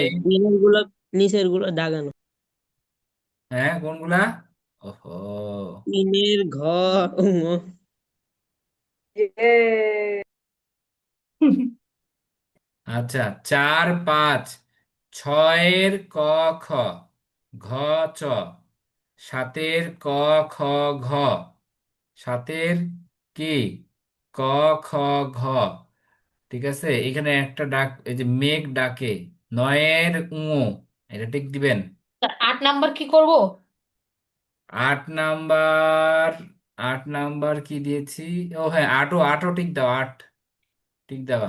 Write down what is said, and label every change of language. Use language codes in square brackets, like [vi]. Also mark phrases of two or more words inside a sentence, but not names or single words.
[bn] নিচের গুলো, নিচের গুলো দাগানো। হ্যাঁ কোনগুলা? ওহো, 3 ঘ ঙ। ইয়ে। আচ্ছা, 4, 5, ছয়ের ক, খ, ঘ, চ, সাতের ক, খ, ঘ, সাতের কি, ক, খ, ঘ। ঠিক আছে, এখানে একটা ডাক, এই যে মেঘ ডাকে, 9-এর উ, এটা টিক দিবেন। 8 নাম্বার কি করব? 8 নাম্বার, 8 নাম্বার কি দিয়েছি? ও হ্যাঁ, আটও আটও টিক দাও, 8 টিক দেওয়া।